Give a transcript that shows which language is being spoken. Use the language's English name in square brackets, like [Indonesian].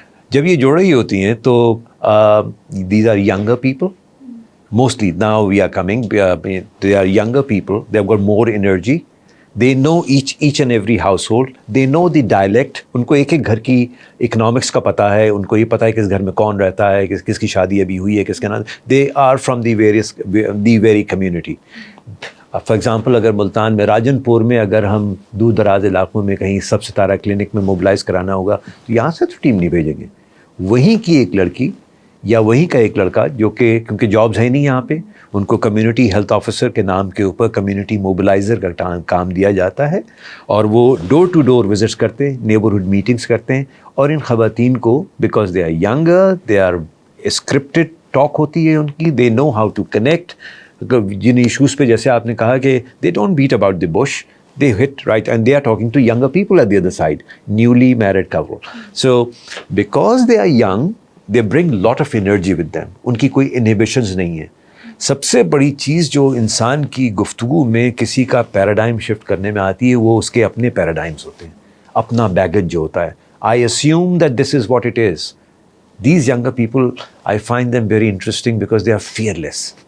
[Urdu] جب یہ جڑ رہی ہوتی ہیں تو [English] These are younger people. Mostly now we are coming, they are younger people, they've got more energy, they know each and every household, they know the dialect, [Urdu] ان کو ایک ایک گھر کی اکنامکس کا پتہ ہے، ان کو یہ پتہ ہے کس گھر میں کون رہتا ہے، کس کی شادی ابھی ہوئی ہے، کس کے نام. [English] they are from the very community. [Urdu] For example اگر ملتان میں راجن پور میں اگر ہم دور دراز علاقوں میں کہیں سب ستارہ کلینک میں موبلائز کرانا ہوگا تو یہاں سے تو ٹیم نہیں بھیجیں گے، وہیں کی ایک لڑکی یا وہیں کا ایک لڑکا جو کہ کیونکہ جابز ہے نہیں یہاں پہ، ان کو کمیونٹی ہیلتھ آفیسر کے نام کے اوپر کمیونٹی موبلائزر کا کام دیا جاتا ہے، اور وہ ڈور ٹو ڈور وزٹس کرتے ہیں، نیبرہڈ میٹنگس کرتے ہیں، اور ان خواتین کو [English] because they are younger, they are scripted [Urdu] talk ہوتی ہے ان کی، [English] They know how to connect. [Urdu] جن ایشوز پہ جیسے آپ نے کہا کہ [English] They don't beat about the bush, they hit right and they are talking to younger people at the other side, newly married couple. So because they are young, they bring lot of energy with them. [Urdu] ان کی کوئی inhibitions نہیں ہے. سب سے بڑی چیز جو انسان کی گفتگو میں کسی کا پیراڈائم شفٹ کرنے میں آتی ہے وہ اس کے اپنے پیراڈائمس ہوتے ہیں، اپنا بیگج جو ہوتا ہے. [English] I assume that this is what it is. These younger people, I find them very interesting because they are fearless.